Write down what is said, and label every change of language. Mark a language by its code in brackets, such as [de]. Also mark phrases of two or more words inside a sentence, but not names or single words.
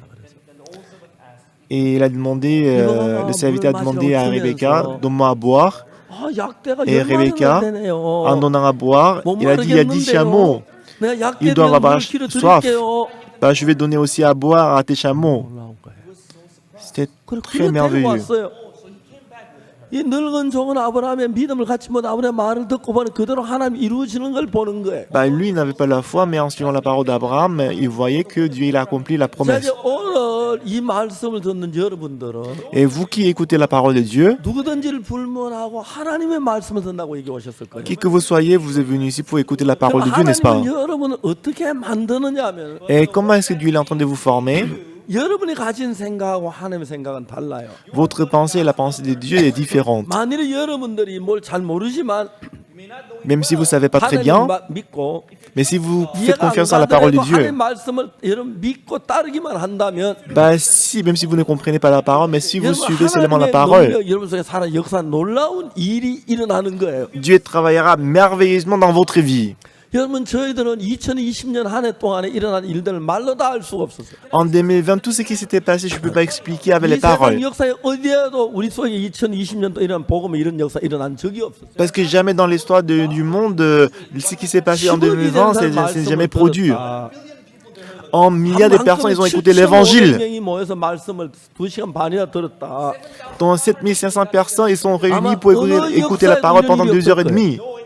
[fr] Et il a demandé, le serviteur a demandé à Rebecca, donne-moi à boire. Et Rebecca, en donnant à boire, il a dit, il y a 10 chameaux. Ils doivent avoir soif. Bah, je vais donner aussi à boire à tes chameaux. C'était très merveilleux. [ko] 이 늙은 종은 아브라함의 믿음을 갖지 못 아브라함의 말을 듣고 보니 그대로 하나님 이루어지는 걸 보는 거예요. [fr] Lui, il n'avait pas la foi, mais en suivant la parole d'Abraham, il voyait que Dieu il a accompli la promesse. [ko] 오늘 이 말씀을 듣는 여러분들은 [fr] Et vous qui écoutez la parole de Dieu, [ko] 누구든지를 불문하고 하나님의 말씀을 듣는다고 얘기 오셨을 거예요. [fr] qui que vous soyez, vous êtes venu ici pour écouter la parole de Dieu, n'est-ce pas? [ko] 여러분을 어떻게 만드느냐면 [fr] Et comment est-ce que Dieu est en train de vous former? [ko] 여러분이 가진 생각하고 하나님의 생각은 달라요. [fr] Votre pensée et la pensée de Dieu est différente. [ko] 만일 여러분들이 뭘 잘 모르지만 [fr] Même si vous ne savez pas très bien, [ko] 믿고 [fr] mais si vous faites confiance à la parole de Dieu, [ko] 말씀을 여러분 믿고 따르기만 한다면 [fr] même si vous ne comprenez pas la parole, mais si vous suivez seulement la parole, [ko] 여러분 속에 살아 역사 놀라운 일이 일어나는 거예요. [fr] Dieu travaillera merveilleusement dans votre vie. [ko] 여러분 저희들은 2020년 한 해 동안에 일어난 일들을 말로 다 알 수가 없었어요. [fr] En 2020, tout ce qui s'était passé, je ne peux pas expliquer avec les paroles. [ko] 역사에 어디에도 우리 속에 2020년도 이런 복음의 이런 역사 일어난 적이 없었어요. [fr] Parce que jamais dans l'histoire du monde, ce qui s'est passé en 2020, c'est jamais produit. En milliards de personnes, ils ont écouté l'évangile. Dans 7500 personnes, ils sont réunis pour écouter la parole pendant 2h30.